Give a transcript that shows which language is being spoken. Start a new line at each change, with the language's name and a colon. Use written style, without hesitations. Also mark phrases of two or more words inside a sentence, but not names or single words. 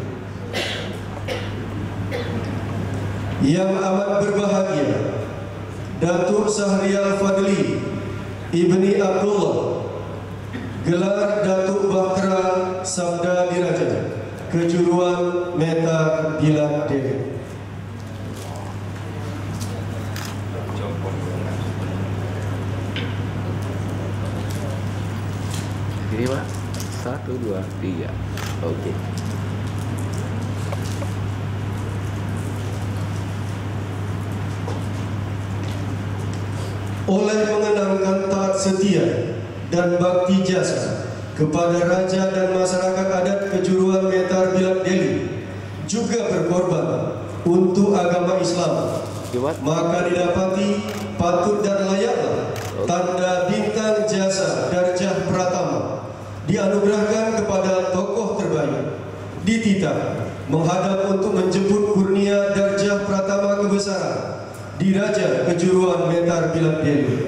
Malay: Yang amat berbahagia, Datuk Sahrial Fadli Ibni Abdullah, gelar Datuk Bakra Sabda Diraja, kejuruan Metar Bilad Deli. Ini Pak, 1, 2, 3. Oke. Oleh mengenangkan taat setia dan bakti jasa kepada Raja dan masyarakat adat kejuruan Metar Bilad Deli, juga berkorban untuk agama Islam, maka didapati patut dan layaklah tanda bintang jasa darjah pratama dianugerahkan kepada tokoh terbaik, dititah menghadap untuk menjemput kurnia Diraja Kejuruan Metar Bilad Deli.